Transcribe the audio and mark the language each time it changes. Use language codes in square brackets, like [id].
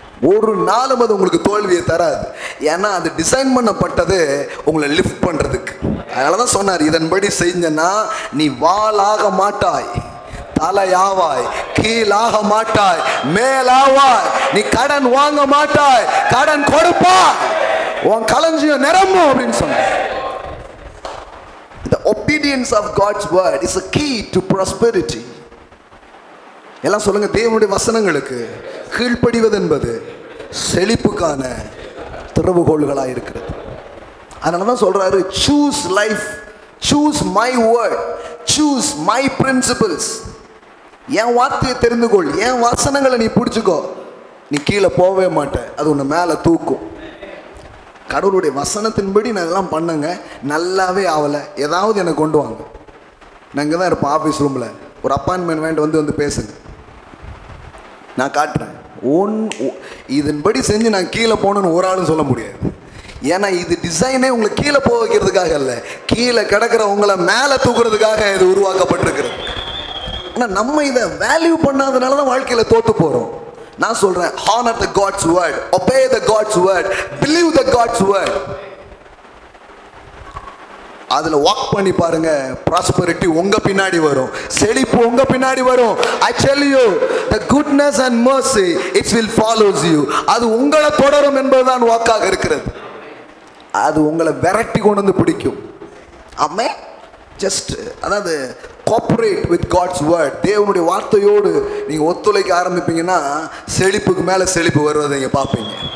[ta] ஒரு நாளும் அது உங்களுக்கு தோல்வியை தராது. ஏன்னா அது டிசைன் பண்ணப்பட்டது உங்களை லிஃப்ட் பண்ணுறதுக்கு. அதனால தான் சொன்னார், இதன்படி செஞ்சனா நீ வாளாக மாட்டாய், தலையாவாய், கீழாக மாட்டாய், மேலாவாய். நீ கடன் வாங்க மாட்டாய், கடன் கொடுப்பாய், உன் களஞ்சியம் நிரம்பும் அப்படின்னு சொன்னார். [en] The obedience of God's word is a key to prosperity. [ta] எல்லாம் சொல்லுங்க, தேவனுடைய வசனங்களுக்கு கீழ்ப்படிவது என்பது செழிப்புக்கான திறவுகோள்களாக இருக்கிறது. அதனால தான் சொல்றாரு, [en] choose life, choose my word, choose my principles. [ta] என் வார்த்தையை தெரிந்து கொள், என் வசனங்களை நீ பிடிச்சிக்கோ, நீ கீழே போகவே மாட்ட, அது உன்னை மேலே தூக்கும். கடவுளுடைய வசனத்தின்படி நான் இதெல்லாம் பண்ணுங்க, நல்லாவே ஆகலை, ஏதாவது எனக்கு கொண்டு வாங்க. நான் இங்கே தான் இருப்பேன் ஆஃபீஸ் ரூமில், ஒரு அப்பாயின்மெண்ட் வேண்டி வந்து பேசுங்க, நான் காட்டுறேன். இதன்படி செஞ்சு நான் கீழே போகணுன்னு ஒரு ஆளும் சொல்ல முடியாது. ஏன்னா இது டிசைனே உங்களை கீழே போக வைக்கிறதுக்காக இல்லை, கீழே கிடக்கிற உங்களை மேலே தூக்குறதுக்காக இது உருவாக்கப்பட்டிருக்கிறது. ஆனால் நம்ம இதை வேல்யூ பண்ணாதனால தான் வாழ்க்கையில் தோற்று போகிறோம். நான் சொல்கிறேன், [en] honor the God's word, obey the God's word, believe the God's word. [ta] அதில் வாக் பண்ணி பாருங்க, ப்ராஸ்பரிட்டி உங்கள் பின்னாடி வரும், செழிப்பு உங்கள் பின்னாடி வரும். [en] I tell you, the goodness and mercy it will follows you. [ta] அது உங்களை தொடரும் என்பதுதான் வாக்காக இருக்கிறது. அது உங்களை விரட்டி கொண்டு வந்து பிடிக்கும். [en] ஆமே, ஜஸ்ட் அதாவது cooperate with God's word. [ta] தேவனுடைய வார்த்தையோடு நீங்கள் ஒத்துழைக்க ஆரம்பிப்பீங்கன்னா செழிப்புக்கு மேலே செழிப்பு வருவதை நீங்கள் பார்ப்பீங்க.